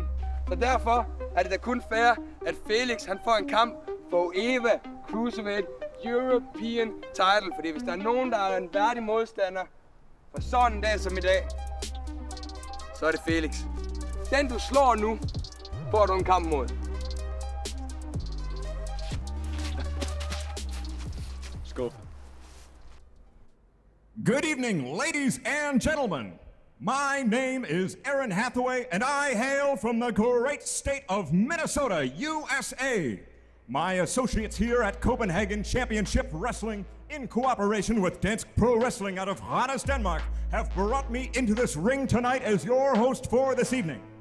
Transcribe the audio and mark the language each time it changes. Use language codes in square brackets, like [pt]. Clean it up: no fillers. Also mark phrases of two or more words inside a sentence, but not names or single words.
[da] Så derfor er det da kun fair, at Felix han får en kamp for EVA [en] Cruiserweight European title. [da] Fordi hvis der er nogen, der er en værdig modstander for sådan en dag som i dag, så er det Felix. Den du slår nu, får du en kamp mod. Skål. [en] Good evening, ladies and gentlemen. My name is Aaron Hathaway, and I hail from the great state of Minnesota, USA. My associates here at Copenhagen Championship Wrestling, in cooperation with Dansk Pro Wrestling out of Randers, Denmark, have brought me into this ring tonight as your host for this evening.